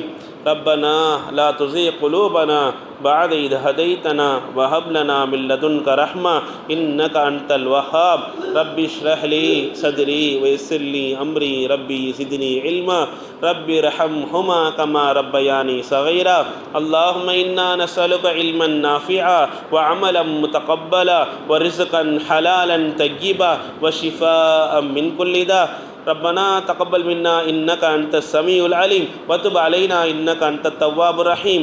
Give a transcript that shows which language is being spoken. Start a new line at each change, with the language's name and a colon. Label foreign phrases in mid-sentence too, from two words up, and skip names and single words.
Arabic: ربنا لا تزغ قلوبنا بعد إذ هديتنا وهب لنا من لدنك رحمة إنك أنت الوهاب. رب اشرح لي صدري ويسر لي أمري رب زدني علما رب ارحمهما كما ربياني صغيرا. اللهم إنا نسألك علما نافعا وعملا متقبلا ورزقا حلالا طيبا وشفاء من كل داء. ربنا تقبل منا إنك أنت السميع العليم وتب علينا إنك أنت التواب الرحيم.